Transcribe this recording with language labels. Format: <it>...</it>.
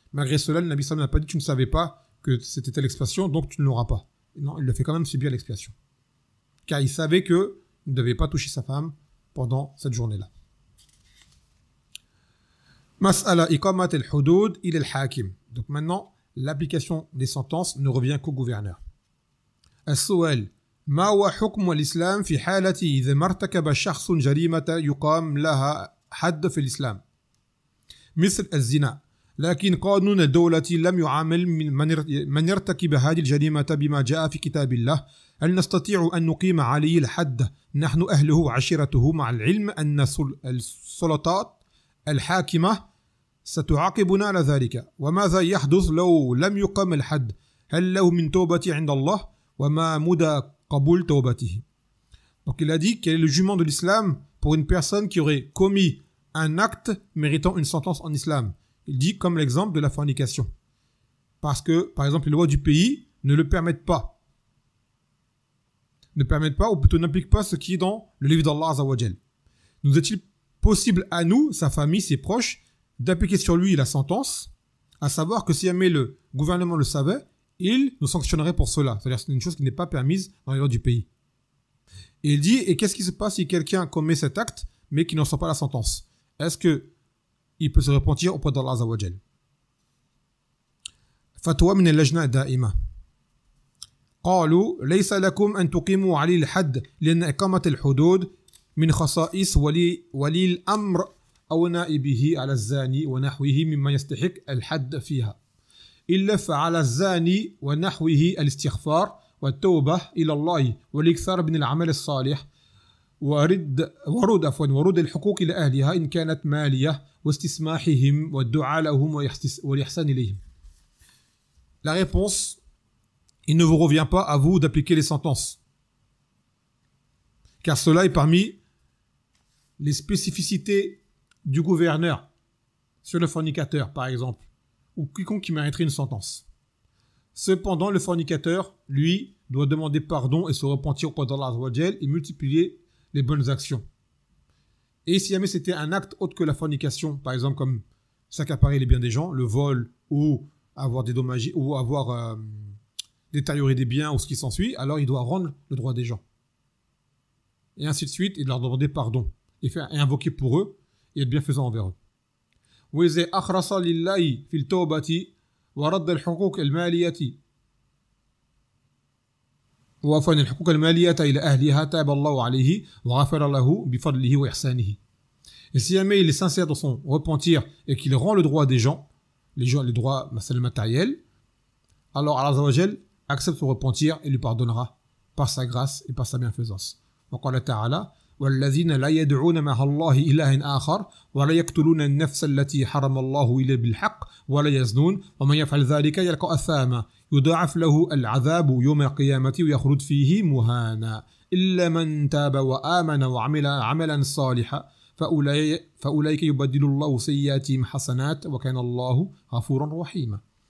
<fr>Malgré cela, le Nabi sallallahu alayhi wa sallam n'a pas dit tu ne savais pas que c'était telle expiation, donc tu ne l'auras pas. Non, il le fait quand même subir l'expiation. car il savait qu'il ne devait pas toucher sa femme pendant cette journée-là.</fr> <ar>Mas'ala iqamat al-hudud ila al-hakim.</ar> <fr>Donc maintenant, l'application des sentences ne revient qu'au gouverneur.</fr> <ar>السؤال ما هو حكم الإسلام في حالة إذا ما ارتكب شخص جريمة يقام لها حد في الإسلام مثل الزنا لكن قانون الدولة لم يعامل من يرتكب هذه الجريمة بما جاء في كتاب الله هل نستطيع أن نقيم عليه الحد نحن أهله وعشيرته مع العلم أن السلطات الحاكمة ستعاقبنا على ذلك وماذا يحدث لو لم يقم الحد هل له من توبة عند الله وما مدى قبول توبته.</ar> <fr>Donc il a dit quel est le jugement de l'islam pour une personne qui aurait commis un acte méritant une sentence en islam. Il dit comme l'exemple de la fornication. Parce que, par exemple, les lois du pays ne le permettent pas. Ne permettent pas, ou plutôt n'appliquent pas ce qui est dans le livre d'Allah Azza wa Jal. Nous est-il possible à nous, sa famille, ses proches, d'appliquer sur lui la sentence, à savoir que si jamais le gouvernement le savait, il nous sanctionnerait pour cela. C'est-à-dire que c'est une chose qui n'est pas permise dans les lois du pays. Et il dit, et qu'est-ce qui se passe si quelqu'un commet cet acte, mais qui n'en sort pas la sentence? Est-ce qu'il peut se repentir auprès d'Allah Azza wa Jal?</fr> <ar>Fatwa min al-lajna da'ima. قالوا ليس لكم أن تقيموا عليه الحد لأن إقامة الحدود من خصائص ولي الأمر أو نائبه على الزاني ونحوه مما يستحق الحد فيها إلا فعلى الزاني ونحوه الاستغفار والتوبة إلى الله والإكثار من العمل الصالح ورد الحقوق إلى أهلها إن كانت مالية واستسماحهم والدعاء لهم والإحسان إليهم.</ar> <fr>La réponse, il ne vous revient pas à vous d'appliquer les sentences. Car cela est parmi les spécificités du gouverneur sur le fornicateur, par exemple, ou quiconque qui mériterait une sentence. Cependant, le fornicateur, lui, doit demander pardon et se repentir auprès d'Allah Azza wa Jal et multiplier les bonnes actions. Et si jamais c'était un acte autre que la fornication, par exemple comme s'accaparer les biens des gens, le vol ou avoir dédommagé ou avoir détérioré des biens ou ce qui s'ensuit, alors il doit rendre le droit des gens. Et ainsi de suite, et leur demander pardon et invoquer pour eux et être bienfaisant envers eux.</fr> <ar>وإذا أخرص لله في التوبة ورد الحقوق المالية ووفى الحقوق المالية إلى أهلها تاب الله عليه وغفر له بفضله وإحسانه.</ar> <fr>Et si jamais il est sincère dans son repentir et qu'il rend le droit des gens, les droits matériels, alors Allah Azza wa Jal accepte son repentir et lui pardonnera par sa grâce et par sa bienfaisance.</fr> <ar>وقال تعالى والذين لا يدعون مع الله إلها آخر ولا يقتلون النفس التي حرم الله إلا بالحق ولا يزنون ومن يفعل ذلك يلقى أثاما يضاعف له العذاب يوم القيامة ويخلد فيه مهانا إلا من تاب وآمن وعمل عملا صالحا فأولئك يبدل الله سيئاتهم حسنات وكان الله غفورا رحيما.</ar>